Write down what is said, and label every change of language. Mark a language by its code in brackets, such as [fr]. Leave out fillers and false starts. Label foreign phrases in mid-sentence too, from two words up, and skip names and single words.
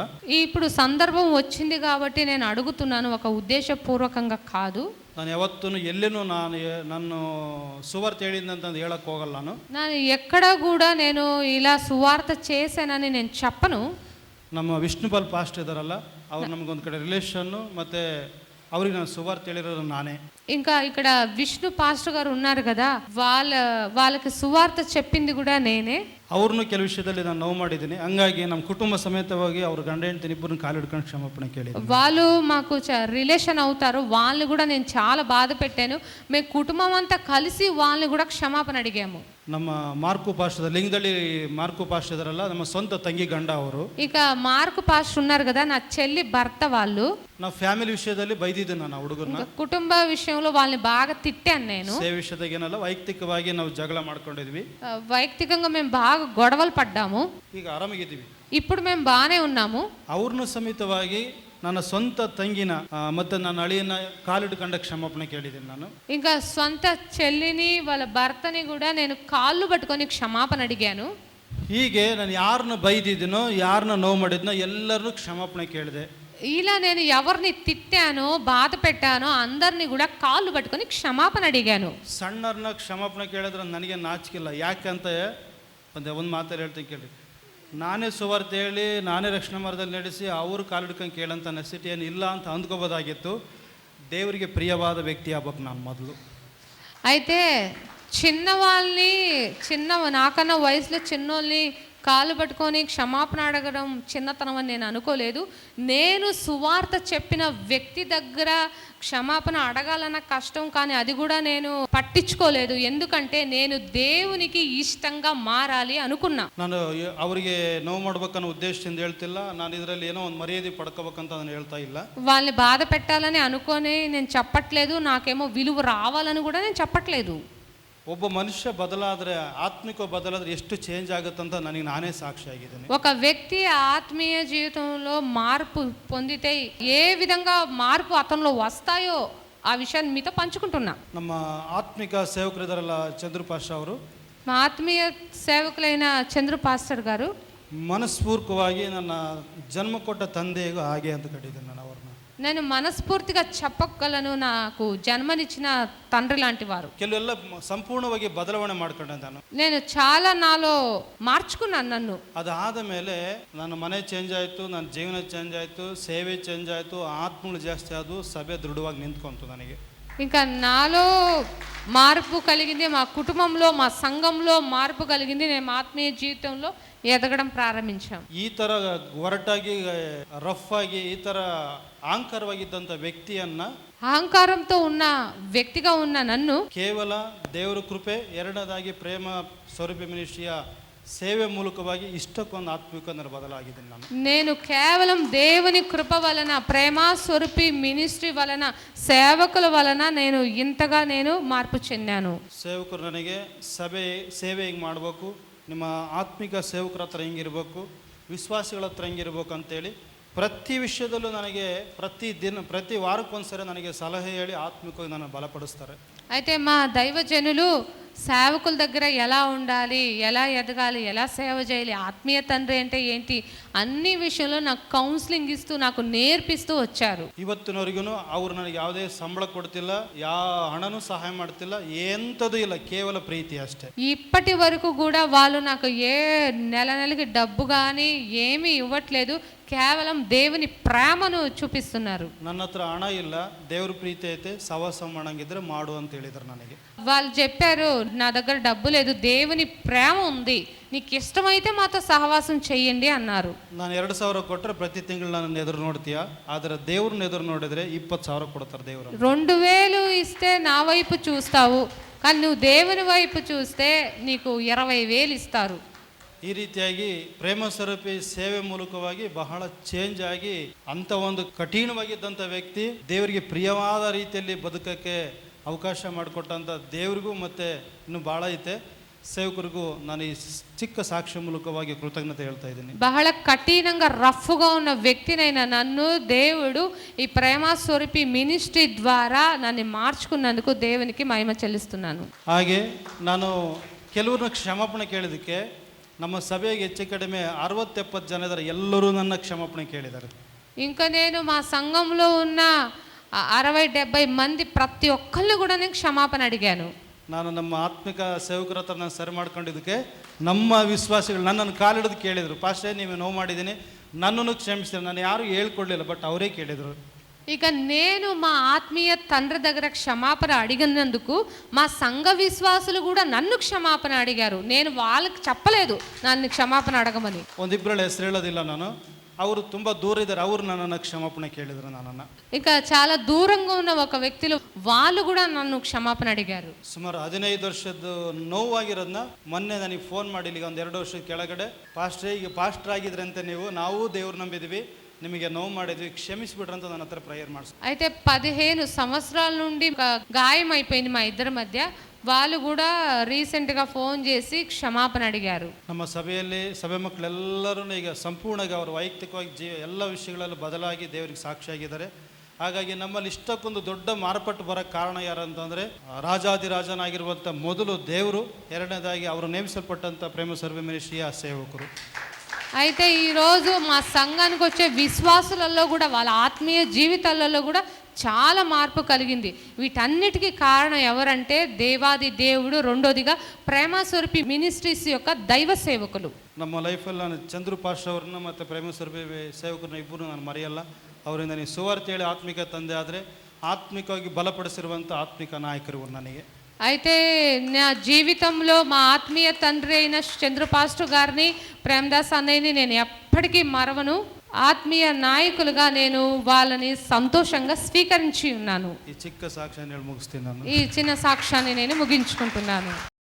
[te] ఇప్పుడు సందర్భం వచ్చింది కాబట్టి నేను అడుగుతున్నాను, ఒక ఉద్దేశపూర్వకంగా కాదు. [kn] ನಾನು ಯಾವತ್ತೂ ಎಲ್ಲೇನೂ ನಾನು ಸುವಾರ್ತೆ ಹೇಳಿದಂತಂದು ಹೇಳಕ್ಕೆ ಹೋಗಲ್ಲ ನಾನು [te] ఎక్కడ కూడా నేను ఇలా సువార్త చేశానని నేను చెప్పను. [kn] ನಮ್ಮ ವಿಷ್ಣುಪಾಲ್ ಪಾಸ್ಟ್ ಇದ್ದಾರಲ್ಲ, ಅವ್ರು ನಮಗೊಂದು ಕಡೆ ರಿಲೇಷನ್ನು, ಮತ್ತು ಅವ್ರಿಗೆ ನಾನು ಸುವಾರ್ತೆ ಹೇಳಿರೋದು ನಾನೇ. [te] ఇంకా ఇక్కడ విష్ణు పాస్టర్ గారు ఉన్నారు కదా, వాళ్ళకి సువార్త చెప్పింది కూడా నేనే. [kn] ಅವ್ರನ್ನೂ ಕೆಲವು ವಿಷಯದಲ್ಲಿ ನಾನು ನೋವು ಮಾಡಿದ್ದೀನಿ, ಹಂಗಾಗಿ ನಮ್ಮ ಕುಟುಂಬ ಸಮೇತವಾಗಿ ಅವ್ರ ಗಂಡ ಹೆಂಡತಿ ಇಬ್ಬರನ್ನ ಕಾಲು ಹಿಡ್ಕೊಂಡು ಕ್ಷಮಾಪಣೆ ಕೇಳಿದ್ದೀನಿ. [te] వాళ్ళు మాకు రిలేషన్ అవుతారు, వాళ్ళని కూడా నేను చాలా బాధ పెట్టాను, మేము కుటుంబం అంతా కలిసి వాళ్ళని కూడా క్షమాపణ అడిగాము. [kn] ನಮ್ಮ ಮಾರ್ಕು ಪಾಸ್ಟರ್ ಲಿಂಗದಳ್ಳಿ ಮಾರ್ಕು ಪಾಸ್ಟರ್ ಇದಾರಲ್ಲ, ನಮ್ಮ ಸ್ವಂತ ತಂಗಿ ಗಂಡ ಅವರು. [te] ఇక మార్కు పాస్టర్ ఉన్నారు కదా, నా చెల్లి భర్త. వాళ్ళు [kn] ನಾವು ಫ್ಯಾಮಿಲಿ ವಿಷಯದಲ್ಲಿ ಬೈದಿದ್ದೆ ನಾನು ಹುಡುಗರನ್ನ, [te] కుటుంబ విషయంలో వాళ్ళని బాగా తిట్టాను నేను. [kn] ಸೇವೆ ವಿಷಯದಾಗ ಏನಲ್ಲ, ವೈಯಕ್ತಿಕವಾಗಿ ನಾವು ಜಗಳ ಮಾಡ್ಕೊಂಡಿದ್ವಿ, [te] వైಯಕ್ತಿకంగా మేము బాగా గొడవలు పడ్డాము. [kn] ಈಗ ಆರಾಮಾಗಿದ್ದೀವಿ, [te] ఇప్పుడు మేము బాగానే ఉన్నాము. [kn] ಅವ್ರನ್ನ ಸಮೇತವಾಗಿ ನನ್ನ ಸ್ವಂತ ತಂಗಿನ ಮತ್ತು ನನ್ನ ಅಳಿಯನ ಕಾಲಿಡುಕಂಡ ಕ್ಷಮಾಪಣ కేಳಿದ್ದೀನಿ ನಾನು. [te] ఇంకా సొంత చెల్లిని వాళ్ళ భర్తని కూడా నేను కాళ్ళు పట్టుకొని క్షమాపణ అడిగాను. [kn] ಹೀಗೆ ನಾನು ಯಾರನ್ನ ಬೈದಿದ್ದೀನೋ, ಯಾರನ್ನ ನೋವು ಮಾಡಿದ್ನೋ ಎಲ್ಲರನ್ನೂ ಕ್ಷಮಾಪಣೆ ಕೇಳಿದೆ. [te] ఇలా నేను ఎవరిని తిట్టానో బాధ పెట్టానో అందరినీ కూడా కాళ్ళు పట్టుకొని క్షమాపణ అడిగాను. [kn] ಸಣ್ಣರನ್ನ ಕ್ಷಮಾಪಣೆ ಕೇಳಿದ್ರೆ ನನಗೆ ನಾಚಿಕಿಲ್ಲ. ಯಾಕಂತ ಒಂದು ಮಾತಲ್ಲಿ ಹೇಳ್ತೀನಿ ಕೇಳಿ, ನಾನೇ ಸುವಾರ್ತೆ ಹೇಳಿ ನಾನೇ ರಕ್ಷಣಾ ಮಾರ್ಗದಲ್ಲಿ ನಡೆಸಿ ಅವರು ಕಾಲಿಡ್ಕೊಂಡು ಕೇಳಂತ ನೆಸಿಟಿ ಏನು ಇಲ್ಲ ಅಂತ ಅಂದ್ಕೋಬೋದಾಗಿತ್ತು. ದೇವರಿಗೆ ಪ್ರಿಯವಾದ ವ್ಯಕ್ತಿ ಆಗ್ಬೇಕು ನಾನು ಮೊದಲು. [te] అయితే నాకన్నా వయసులో చిన్నోళ్ళని కాలు పట్టుకొని క్షమాపణ అడగడం చిన్నతనం అని నేను అనుకోలేదు. నేను సువార్త చెప్పిన వ్యక్తి దగ్గర క్షమాపణ అడగాలన్న కష్టం, కానీ అది కూడా నేను పట్టించుకోలేదు. ఎందుకంటే నేను దేవునికి ఇష్టంగా మారాలి అనుకున్నా. [kn] ನಾನು ಅವರಿಗೆ ನೋವು ಮಾಡ್ಬೇಕನ್ನೋ ಉದ್ದೇಶದಿಂದ ಹೇಳ್ತಿಲ್ಲ. ನಾನು ಇದರಲ್ಲಿ ಏನೋ ಒಂದು ಮರ್ಯಾದೆ ಪಡ್ಕೋಬೇಕಂತ ನಾನು ಹೇಳ್ತಾ ಇಲ್ಲ. [te] వాళ్ళని బాధ పెట్టాలని అనుకొని నేను చెప్పట్లేదు. నాకేమో విలువ రావాలని కూడా నేను చెప్పట్లేదు. [kn] ಒಬ್ಬ ಮನುಷ್ಯ ಬದಲಾದರೆ, ಆತ್ಮಿಕ ಬದಲಾದರೆ ಎಷ್ಟು ಚೇಂಜ್ ಆಗುತ್ತಂತ ನನಗೆ ನಾನೇ ಸಾಕ್ಷಿಯಾಗಿದ್ದೀನಿ. [te] ఒక వ్యక్తి ఆత్మీయ జీవితంలో మార్పు పొందితే ఏ విధంగా మార్పు అతనిలో వస్తాయో ఆ విషయాన్ని మీతో పంచుకుంటున్నా. [kn] ನಮ್ಮ ಆತ್ಮಿಕ ಸೇವಕರಿದಾರಲ್ಲ ಚಂದ್ರು ಪಾಷ ಅವರು, [te] మా ఆత్మీయ సేవకులైన చంద్రు పాస్టర్ గారు [kn] ಮನಸ್ಪೂರ್ವಕವಾಗಿ ನನ್ನ ಜನ್ಮ ಕೊಟ್ಟ ತಂದೆಗೂ ಹಾಗೆ ಅಂತ ಕಟ್ಟಿದ್ದೀನಿ ನಾನು ಅವ್ರನ್ನ. [te] నేను మనస్ఫూర్తిగా చెప్పగలను, నాకు జన్మనిచ్చిన తండ్రి లాంటి వారు. [kn] ಕೆಲವೆಲ್ಲ ಸಂಪೂರ್ಣವಾಗಿ ಬದಲಾವಣೆ ಮಾಡ್ಕೊಂಡೆ ನಾನು. [te] నేను చాలా నాలో మార్చుకున్నాను నన్ను. [kn] ಅದಾದ ಮೇಲೆ ನನ್ನ ಮನೆ ಚೇಂಜ್ ಆಯಿತು, ನನ್ನ ಜೀವನ ಚೇಂಜ್ ಆಯಿತು, ಸೇವೆ ಚೇಂಜ್ ಆಯಿತು, ಆತ್ಮಗಳು ಜಾಸ್ತಿ ಆದವು, ಸಭೆ ದೃಢವಾಗಿ ನಿಂತ್ಕೊಂತು ನನಗೆ. [te] ఇంకా నాలో మార్పు కలిగింది, మా కుటుంబంలో మా సంఘంలో మార్పు కలిగింది. నేను ఆత్మీయ జీవితంలో ఎదగడం ప్రారంభించాం. [kn] ಈ ಥರ ಒರಟಾಗಿ ರಫ್ ಆಗಿ ಈ ಥರ ಅಹಂಕಾರವಾಗಿದ್ದಂಥ ವ್ಯಕ್ತಿಯನ್ನ, [te] అహంకారంతో ఉన్న వ్యక్తిగా ఉన్న నన్ను [kn] ಕೇವಲ ದೇವರ ಕೃಪೆ, ಎರಡನೇದಾಗಿ ಪ್ರೇಮ ಸ್ವರೂಪಿ ಮಿನಿಸ್ಟ್ರಿಯ ಸೇವೆ ಮೂಲಕವಾಗಿ ಇಷ್ಟಕ್ಕೊಂದು ಆತ್ಮಿಕ ಬದಲಾಗಿದ್ದೀನಿ ನಾನು. [te] నేను కేవలం దేవుని కృప వలన, ప్రేమ స్వరూపి మినిస్ట్రీ వలన, సేవకుల వలన నేను ఇంతగా మార్పు చెందాను. [kn] ಸೇವಕರು ನನಗೆ ಸೇವೆ ಹಿಂಗೆ ಮಾಡಬೇಕು, ನಿಮ್ಮ ಆತ್ಮಿಕ ಸೇವಕರ ಹತ್ರ ಹಿಂಗಿರ್ಬೇಕು, ವಿಶ್ವಾಸಿಗಳ ಹತ್ರ ಹಿಂಗಿರ್ಬೇಕು ಅಂತೇಳಿ ಪ್ರತಿ ವಿಷಯದಲ್ಲೂ ನನಗೆ ಪ್ರತಿ ವಾರಕ್ಕೊಂದ್ಸರಿ ನನಗೆ ಸಲಹೆ ಹೇಳಿ ಆತ್ಮಿಕವಾಗಿ ನನ್ನ ಬಲಪಡಿಸ್ತಾರೆ. [te] అయితే మా దైవజనులు సేవకుల దగ్గర ఎలా ఉండాలి, ఎలా ఎదగాలి, ఎలా సేవ చేయాలి, ఆత్మీయ తండ్రి అంటే ఏంటి, అన్ని విషయంలో నాకు కౌన్సిలింగ్ ఇస్తూ నాకు నేర్పిస్తూ వచ్చారు. [kn] ಇವತ್ತಿನವರೆಗೂ ಅವರು ನನಗೆ ಯಾವುದೇ ಸಂಬಳ ಕೊಡ್ತಿಲ್ಲ, ಯಾವ ಹಣನೂ ಸಹಾಯ ಮಾಡ್ತಿಲ್ಲ, ಎಂಥದ್ದು ಇಲ್ಲ, ಕೇವಲ ಪ್ರೀತಿ ಅಷ್ಟೇ. [te] ఇప్పటి వరకు కూడా వాళ్ళు నాకు ఏ నెలకి డబ్బు కానీ ఏమీ ఇవ్వట్లేదు, కేవలం దేవుని ప్రేమను చూపిస్తున్నారు. [kn] ನನ್ನ ಹತ್ರ ಹಣ ಇಲ್ಲ, ದೇವ್ರ ಪ್ರೀತಿ ಐತೆ, ಸಹವಾಸ ಮಾಡಂಗಿದ್ರೆ ಮಾಡು ಅಂತ ಹೇಳಿದ್ರು ನನಗೆ. [te] వాళ్ళు చెప్పారు, నా దగ్గర డబ్బు లేదు, దేవుని ప్రేమ ఉంది, నీకు ఇష్టమైతే మాతో సహవాసం చెయ్యండి అన్నారు. [kn] ನಾನು 2,000 ಕೊಟ್ಟರೆ ಪ್ರತಿ ತಿಂಗಳು ನನ್ನ ಎದುರು ನೋಡ್ತೀಯಾ, ಆದರೆ ದೇವ್ರನ್ನ ಎದುರು ನೋಡಿದ್ರೆ 20,000 ಕೊಡ್ತಾರೆ ದೇವರು. [te] 2,000 ఇస్తే నా వైపు చూస్తావు, కానీ నువ్వు దేవుని వైపు చూస్తే నీకు 20,000 ఇస్తారు. [kn] ಈ ರೀತಿಯಾಗಿ ಪ್ರೇಮ ಸ್ವರೂಪಿ ಸೇವೆ ಮೂಲಕವಾಗಿ ಬಹಳ ಚೇಂಜ್ ಆಗಿ ಅಂಥ ಒಂದು ಕಠಿಣವಾಗಿದ್ದಂಥ ವ್ಯಕ್ತಿ ದೇವರಿಗೆ ಪ್ರಿಯವಾದ ರೀತಿಯಲ್ಲಿ ಬದುಕಕ್ಕೆ ಅವಕಾಶ ಮಾಡಿಕೊಟ್ಟಂಥ ದೇವ್ರಿಗೂ ಮತ್ತು ಇನ್ನು ಭಾಳ ಐತೆ సేవకులకు ನಾನು ಈ ಚಿಕ್ಕ ಸಾಕ್ಷ್ಯಂ ಮೂಲಕವಾಗಿ కృతజ్ఞత ಹೇಳ್ತಾ ಇದ್ದೀನಿ. [te] బహಳ కఠినంగా రఫ్గా ఉన్న వ్యక్తినైనా నన్ను దేవుడు ఈ ప్రేమ స్వరూపి మినిస్ట్రీ ద్వారా నన్ను మార్చుకున్నందుకు దేవునికి మహిమ చెల్లిస్తున్నాను. [kn] ಹಾಗೆ ನಾನು ಕೆಲವ್ರನ್ನ ಕ್ಷಮಾಪಣೆ ಕೇಳಿದಕ್ಕೆ ನಮ್ಮ ಸಭೆಗೆ ಹೆಚ್ಚು ಕಡಿಮೆ 60-70 ಜನ ಇದ್ದಾರೆ, ಎಲ್ಲರೂ ನನ್ನ ಕ್ಷಮಾಪಣೆ ಕೇಳಿದ್ದಾರೆ. [te] ఇంకా నేను మా సంఘంలో ఉన్న 60-70 మంది ప్రతి ఒక్కరిని కూడా నేను క్షమాపణ అడిగాను. [kn] ನಾನು ನಮ್ಮ ಆತ್ಮಿಕ ಸೇವಕರ ಹತ್ರ ನಾನು ಸರಿ ಮಾಡ್ಕೊಂಡಿದ್ದಕ್ಕೆ ನಮ್ಮ ವಿಶ್ವಾಸಿಗಳು ನನ್ನನ್ನು ಕಾಲಿಡೋದು ಕೇಳಿದರು, ಪಾಸ್ಟೇ ನೀವು ನೋವು ಮಾಡಿದ್ದೀನಿ, ನನ್ನನ್ನು ಕ್ಷಮಿಸ್ತೀನಿ. ನಾನು ಯಾರು ಹೇಳ್ಕೊಡ್ಲಿಲ್ಲ, ಬಟ್ ಅವರೇ ಕೇಳಿದರು. [te] ఇక నేను మా ఆత్మీయ తండ్రి దగ్గర క్షమాపణ అడిగినందుకు మా సంఘ విశ్వాసులు కూడా నన్ను క్షమాపణ అడిగారు. నేను వాళ్ళకి చెప్పలేదు నన్ను క్షమాపణ అడగమని. [kn] ಒಂದಿಬ್ಬರ ಹೆಸರು ಹೇಳೋದಿಲ್ಲ ನಾನು, ಅವರು ತುಂಬ ದೂರ ಇದ್ದಾರೆ, ಅವರು ನನ್ನನ್ನು ಕ್ಷಮಾಪಣೆ ಕೇಳಿದರು ನನ್ನನ್ನು. [te] ఇక చాలా దూరంగా ఉన్న ఒక వ్యక్తులు వాళ్ళు కూడా నన్ను క్షమాపణ అడిగారు. [kn] ಸುಮಾರು 15 ವರ್ಷದ್ದು ನೋವಾಗಿರೋದನ್ನ ಮೊನ್ನೆ ನನಗೆ ಫೋನ್ ಮಾಡಿ, ಈಗ ಒಂದು 2 ವರ್ಷದ ಕೆಳಗಡೆ, ಪಾಸ್ಟ್ರೇ ಈಗ ಪಾಸ್ಟರ್ ಆಗಿದ್ರೆ ಅಂತ ನಾವು ದೇವ್ರು ನಂಬಿದ್ವಿ, ನಿಮಗೆ ನೋವು ಮಾಡಿದ್ವಿ, ಕ್ಷಮಿಸಿಬಿಡ್ರಿ ಅಂತ ನನ್ನ ಹತ್ರ ಪ್ರೇಯರ್ ಮಾಡಿಸ್. [te] అయితే 15 సంవత్సరాల నుండి గాయం అయిపోయింది మా ఇద్దరి మధ్య. వాళ్ళు కూడా రీసెంట్గా ఫోన్ చేసి ಕ್ಷಮಾಪಣೆ అడిగారు. [kn] ನಮ್ಮ ಸಭೆಯಲ್ಲಿ ಸಭೆ ಮಕ್ಕಳೆಲ್ಲರೂ ಈಗ ಸಂಪೂರ್ಣವಾಗಿ ಅವರು ವೈಯಕ್ತಿಕವಾಗಿ ಎಲ್ಲ ವಿಷಯಗಳಲ್ಲೂ ಬದಲಾಗಿ ದೇವರಿಗೆ ಸಾಕ್ಷಿಯಾಗಿದ್ದಾರೆ. ಹಾಗಾಗಿ ನಮ್ಮಲ್ಲಿ ಇಷ್ಟಕ್ಕೊಂದು ದೊಡ್ಡ ಮಾರ್ಪಾಟು ಬರೋಕ್ಕೆ ಕಾರಣ ಯಾರು ಅಂತಂದರೆ ರಾಜಾದಿರಾಜನಾಗಿರುವಂಥ ಮೊದಲು ದೇವರು, ಎರಡನೇದಾಗಿ ಅವರು ನೇಮಿಸಲ್ಪಟ್ಟಂಥ ಪ್ರೇಮ ಸರ್ವೆ ಮಿನಿಸ್ಟ್ರಿಯ ಸೇವಕರು. [te] అయితే ఈరోజు మా సంఘానికి వచ్చే విశ్వాసులలో కూడా వాళ్ళ ఆత్మీయ జీవితాలలో కూడా చాలా మార్పు కలిగింది. వీటన్నిటికీ కారణం ఎవరంటే దేవాది దేవుడు, రెండోదిగా ಪ್ರೇಮ ಸ್ವರೂಪಿ ಮಿನಿಸ್ಟ್ರೀಸ್ యొక్క దైవ సేవకులు. [kn] ನಮ್ಮ ಲೈಫಲ್ಲಿ ನಾನು ಚಂದ್ರು ಪಾಸ್ಟರ್ ಅವ್ರನ್ನ ಮತ್ತು ಪ್ರೇಮ ಸರ್ವೆ ಸೇವಕರನ್ನ ಇಬ್ಬರು ನಾನು ಮರೆಯಲ್ಲ. ಅವರಿಂದ ನೀವು ಸುವಾರ್ತೆ ಹೇಳಿ ಆತ್ಮಿಕ ತಂದೆ ಆದರೆ ಆತ್ಮಿಕವಾಗಿ ಬಲಪಡಿಸಿರುವಂಥ ಆತ್ಮಿಕ ನಾಯಕರು ನನಗೆ. [te] అయితే నా జీవితంలో మా ఆత్మీయ తండ్రి అయిన చంద్ర పాస్టర్ గారిని, ప్రేమదాస్ అన్నయ్యని నేను ఎప్పటికీ మరవను. ఆత్మీయ నాయకులుగా నేను వాళ్ళని సంతోషంగా స్వీకరించి ఉన్నాను. ఈ చిన్న సాక్ష్యాన్ని ముగిస్తున్నాను. ఈ చిన్న సాక్ష్యాన్ని నేను ముగించుకుంటున్నాను.